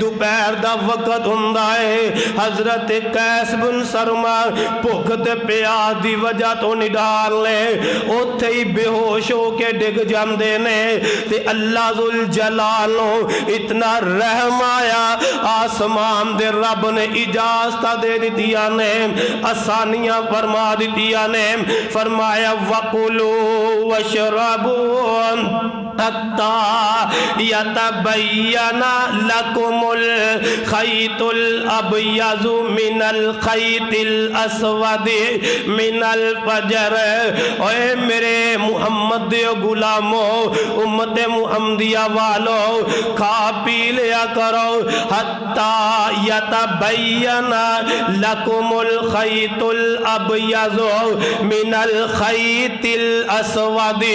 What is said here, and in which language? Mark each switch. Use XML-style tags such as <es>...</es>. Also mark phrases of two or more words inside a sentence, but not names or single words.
<pa>ਦੁਪਹਿਰ ਦਾ ਵਕਤ ਹੁੰਦਾ ਹੈ, ਹਜ਼ਰਤ ਕੈਸ ਬਿਨ ਸ਼ਰਮਾ ਭੁੱਖ ਤੇ ਪਿਆਸ ਦੀ ਵਜ੍ਹਾ ਤੋ ਨਿਢਾਲ ਲੇ ਉੱਥੇ ਹੀ ਬੇਹੋਸ਼ ਹੋਕੇ ਡਿੱਗ ਜਾਂਦੇ ਨੇ ਤੇ ਅੱਲ੍ਹਾ ਜ਼ੁਲ ਜਲਾਲ ਇਤਨਾ ਰਹਿਮ ਆਇਆ, ਆਸਮਾਨ ਦੇ ਰੱਬ ਨੇ ਇਜਾਜ਼ਤ ਦੇ ਦਿੱਤੀਆਂ ਨੇ, ਆਸਾਨੀਆਂ ਫ਼ਰਮਾ ਦਿੱਤੀਆਂ ਨੇ।</pa> <ar>فرمايا وكلوا واشربوا حتى يتبين لكم الخيط الأبيض من الخيط الأسود من الفجر.</ar> <pa>ਓਏ ਮੇਰੇ ਮੁਹੰਮਦ ਦੇ ਗ਼ੁਲਾਮੋ ਉੱਮਤ ਮੁਹੰਮਦੀਆ ਵਾਲੋ ਖਾ ਪੀ ਲਿਆ ਕਰੋ,</pa> <ar>حتى يتبين لكم الخيط الأبيض من الخيط الأسود.</ar>